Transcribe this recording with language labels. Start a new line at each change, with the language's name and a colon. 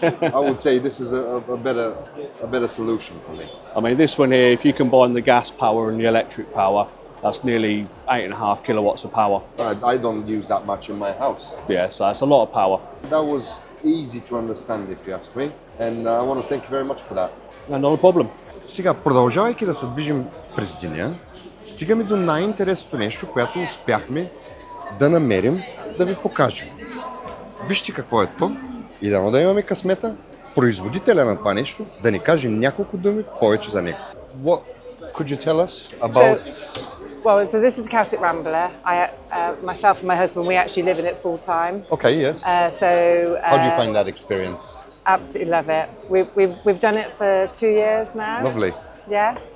English: I would say this is a better solution for me. I mean, this one here, if you combine the gas power and the electric power, that's nearly 8.5 kilowatts of power. I don't use that much in my house. Yeah, so that's a lot of power. That was easy to understand, if you ask me, and I want to thank you very much for that. No, not a problem.
Bulgarian: Сега, продължавайки да се движим през деня, стигаме до най-интересното нещо, което успяхме да намерим, да ви покажем. Вижте какво е то и дано да имаме късмета производителя на това нещо да ни каже няколко думи повече за него.
English: What could you tell us about... So this is a Celtic Rambler. Myself and my husband, we actually live in it full time. Okay, yes. How do you find that experience? Absolutely love it. We've done it for 2 years now. Lovely. Yeah.